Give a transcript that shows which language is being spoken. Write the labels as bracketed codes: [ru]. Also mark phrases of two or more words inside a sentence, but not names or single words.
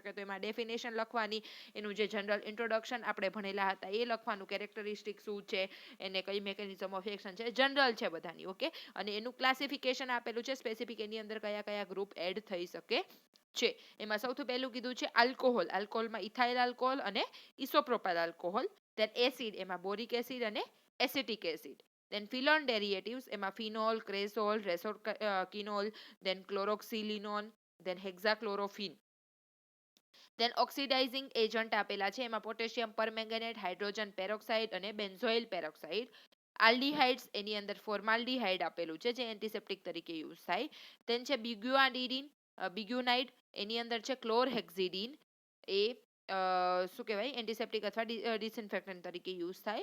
[gu] તો એમાં ડેફિનેશન લખવાની, એનું જે [en] general introduction [gu] આપણે ભણેલા હતા એ લખવાનું, કેરેક્ટરિસ્ટિક શું છે, એને કઈ [en] mechanism of action [gu] છે, જનરલ છે બધાની. ઓકે, અને એનું ક્લાસિફિકેશન આપેલું છે સ્પેસિફિક, એની અંદર કયા કયા [en] group add [gu] થઈ શકે છે. એમાં સૌથી પહેલું કીધું છે આલ્કોહોલ. આલ્કોહોલમાં [en] ethyl alcohol [gu] અને [en] isopropyl alcohol. then acid, [gu] એમાં [en] boric acid [gu] અને [en] acetic acid. then phenol derivatives એમાં phenol, cresol, resorcinol, then chloroxylenone, then hexachlorophene. then oxidizing agent [gu] આપેલા છે, એમાં [en] potassium permanganate, hydrogen peroxide [gu] અને [en] benzoyl peroxide. [gu] આલ્ડીહાઇડ્સ, એની અંદર ફોર્માલ્ડીહાઇડ આપેલું છે જે એન્ટિસેપ્ટિક તરીકે યુઝ થાય. then છે બિગ્યુઆનિડીન, બિગ્યુનાઇડ, એની અંદર છે ક્લોરહેક્સિડીન, એ શું કહેવાય એન્ટિસેપ્ટિક અથવા ડિસઇન્ફેક્ટન્ટ તરીકે યુઝ થાય.